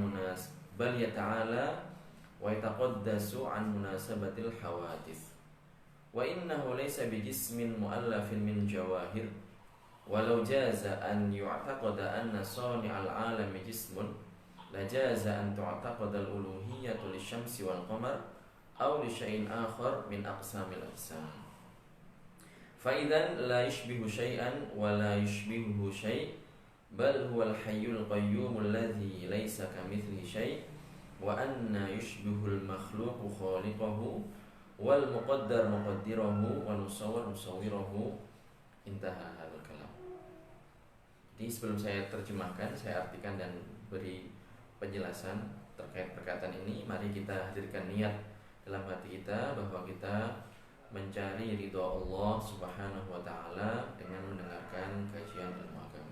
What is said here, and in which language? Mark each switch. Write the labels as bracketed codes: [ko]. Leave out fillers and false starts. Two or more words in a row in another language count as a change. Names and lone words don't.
[ar] عن مناسبة الحوادث وإنه ليس بجسم مؤلف من جواهر ولو جاز أن يعتقد أن صانع العالم جسم لجاز أن تعتقد الألوهية للشمس والقمر أو لشيء آخر من أقسام الأجسام فإذا لا يشبه شيئا ولا يشبهه شيء بل هو الحي القيوم الذي ليس كمثله شيء وأنى يشبه المخلوق خالقه والمقدر مقدره ومصور مصوره. انتهى هذا الكلام. [id] Jadi sebelum saya terjemahkan, saya artikan dan beri penjelasan terkait perkataan ini, mari kita hadirkan niat dalam hati kita bahwa kita mencari ridha Allah [ar] سبحانه وتعالى [id] dengan mendengarkan kajian ilmu agama.